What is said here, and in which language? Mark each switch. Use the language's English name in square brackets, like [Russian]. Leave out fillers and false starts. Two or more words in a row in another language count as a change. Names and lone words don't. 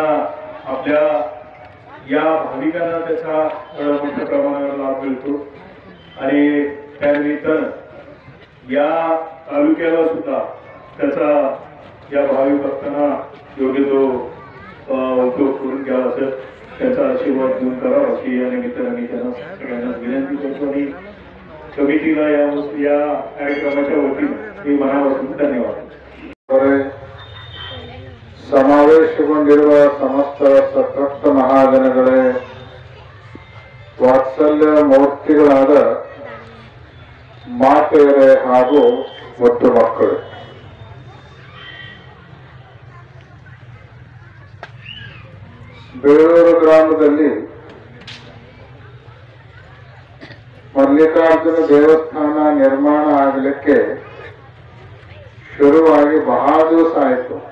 [Marathi] आपल्या या भाविकांना त्याचा मोठ्या प्रमाणावर लाभ मिळतो आणि त्यानिमित्तानं या तालुक्याला सुद्धा त्याचा या भाविक भक्तांना योग्य तो उपयोग करून घ्यावा असं त्याचा आशीर्वाद देऊन करावा अशी या निमित्तानं मी त्यांना सगळ्यांना विनंती करतो आणि कमिटीला या कार्यक्रमाच्या वतीने मी मनापासून धन्यवाद. [Kannada] ಸಮಾವೇಶಗೊಂಡಿರುವ ಸಮಸ್ತ ಸತತ ಮಹಾಜನಗಳೇ, ವಾತ್ಸಲ್ಯ ಮೂರ್ತಿಗಳಾದ ಮಾತೆಯರೇ ಹಾಗೂ ಮುದ್ದು ಮಕ್ಕಳು, ಬೇಳೂರು ಗ್ರಾಮದಲ್ಲಿ ಮಲ್ಲಿಕಾರ್ಜುನ ದೇವಸ್ಥಾನ ನಿರ್ಮಾಣ ಆಗಲಿಕ್ಕೆ ಶುರುವಾಗಿ ಬಹಳ ದಿವಸ ಆಯಿತು.